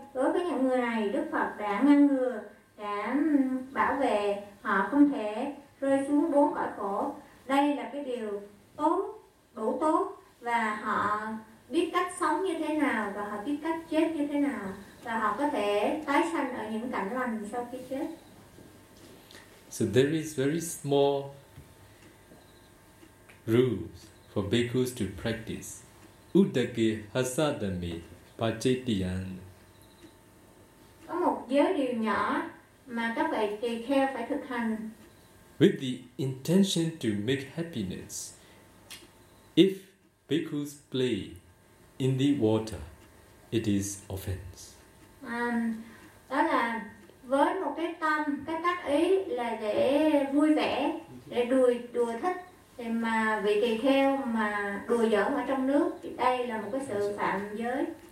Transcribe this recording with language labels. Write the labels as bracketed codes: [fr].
[vi] Đối với những người này, Đức Phật đã ngăn ngừa, đã bảo vệ họ không thể rơi xuống bốn cõi khổ. Đây là cái điều tốt, đủ tốt, và họ biết cách sống như thế nào và họ biết cách chết như thế nào, và họ có thể tái sanh ở những cảnh lành sau khi chết. [en] So there is very small rules for bhikkhus to practice. [pi] Udake hasadami pachetiyan. [vi] Có một giới điều nhỏ mà các vị tỳ kheo phải thực hành. [en] With the intention to make happiness, if bhikkhus play in the water, it is offense. [vi] Đó là với một cái tâm, cái tác ý là để vui vẻ, để đùa thích, thì mà vị tỳ kheo mà đùa giỡn ở trong nước thì đây là một cái sự phạm giới.